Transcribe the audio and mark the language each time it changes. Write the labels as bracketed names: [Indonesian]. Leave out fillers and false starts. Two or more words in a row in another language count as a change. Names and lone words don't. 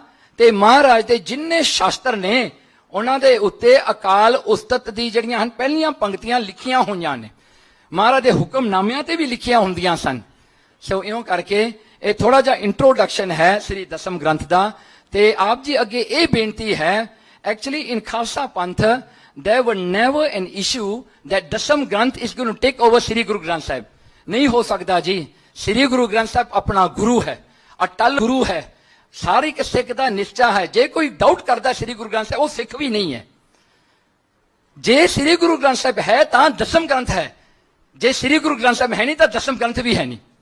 [Punjabi] ਤੇ ਮਹਾਰਾਜ ਦੇ ਜਿੰਨੇ ਸ਼ਾਸਤਰ ਨੇ ਉਹਨਾਂ ਦੇ ਉੱਤੇ ਅਕਾਲ ਉਸਤਤ ਦੀ ਜਿਹੜੀਆਂ ਹਨ ਪਹਿਲੀਆਂ ਪੰਕਤੀਆਂ ਲਿਖੀਆਂ ਹੋਈਆਂ ਨੇ, ਮਹਾਰਾਜ ਦੇ ਹੁਕਮਨਾਮਿਆਂ ਤੇ ਵੀ ਲਿਖੀਆਂ ਹੁੰਦੀਆਂ ਸਨ। ਸੋ ਇਉਂ ਕਰਕੇ ਇਹ ਥੋੜਾ ਜਿਹਾ ਇੰਟਰੋਡਕਸ਼ਨ ਹੈ ਸ੍ਰੀ ਦਸਮ ਗ੍ਰੰਥ ਦਾ। ਤੇ ਆਪ ਜੀ ਅੱਗੇ ਇਹ ਬੇਨਤੀ ਹੈ, [English] actually in ਖਾਲਸਾ ਪੰਥ there were never an issue that ਦਸਮ ਗ੍ਰੰਥ is going to take over ਸ੍ਰੀ ਗੁਰੂ ਗ੍ਰੰਥ ਸਾਹਿਬ। [Punjabi] ਨਹੀਂ ਹੋ ਸਕਦਾ ਜੀ। ਸ੍ਰੀ ਗੁਰੂ ਗ੍ਰੰਥ ਸਾਹਿਬ ਆਪਣਾ ਗੁਰੂ ਹੈ, ਅਟਲ ਗੁਰੂ ਹੈ, ਸਾਰੀ ਇੱਕ ਸਿੱਖ ਦਾ ਨਿਸ਼ਚਾ ਹੈ। ਜੇ ਕੋਈ ਡਾਊਟ ਕਰਦਾ ਸ੍ਰੀ ਗੁਰੂ ਗ੍ਰੰਥ ਸਾਹਿਬ, ਉਹ ਸਿੱਖ ਵੀ ਨਹੀਂ ਹੈ। ਜੇ ਸ੍ਰੀ ਗੁਰੂ ਗ੍ਰੰਥ ਸਾਹਿਬ ਹੈ ਤਾਂ ਦਸਮ ਗ੍ਰੰਥ ਹੈ, ਜੇ ਸ੍ਰੀ ਗੁਰੂ ਗ੍ਰੰਥ ਸਾਹਿਬ ਹੈ ਨਹੀਂ ਤਾਂ ਦਸਮ ਗ੍ਰੰਥ ਵੀ ਹੈ ਨਹੀਂ।